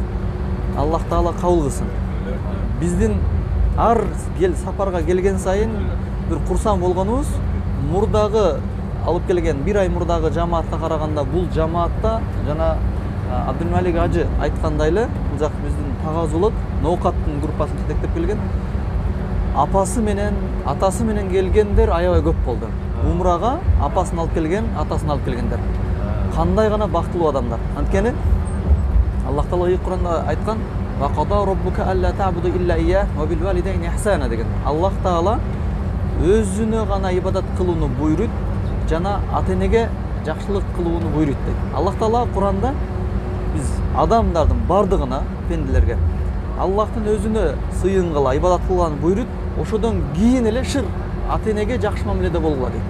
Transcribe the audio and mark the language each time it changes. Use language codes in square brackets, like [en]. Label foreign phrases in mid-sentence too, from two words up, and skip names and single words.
[ky] Аллах Таала кабыл кылсын. Биздин ар сапарга келген сайын бир курсан болгонубуз, мурдагы алып келген 1 ай мурдагы жамаатка караганда бул жамаатта жана Абдулмалик ажы айткандай эле, бул жак биздин Тагаз болот, Ноокаттын группасын жетектеп келген. Апасы менен, атасы менен келгендер аябай көп болду. Умрага апасын алып келген, атасын алып келгендер. Кандай гана бактылуу адамдар. Анткени Аллах Таала Кур'анда айткан: [ar] "وقضى ربك ألا تعبدوا إلا إياه وبالوالدين إحسانا" [ky] деген. Аллах Таала өзүнө гана ибадат кылууну буйрут, жана ата-энеге жакшылык кылууну буйрут дейт. Аллах Таала Кур'анда биз адамдардын бардыгына, пенделерге Аллахтын өзүнө сыйынгыла, ибадат кылган буйрут, ошодон кийин эле шыр ата-энеге жакшы мамиледе болгула дейт.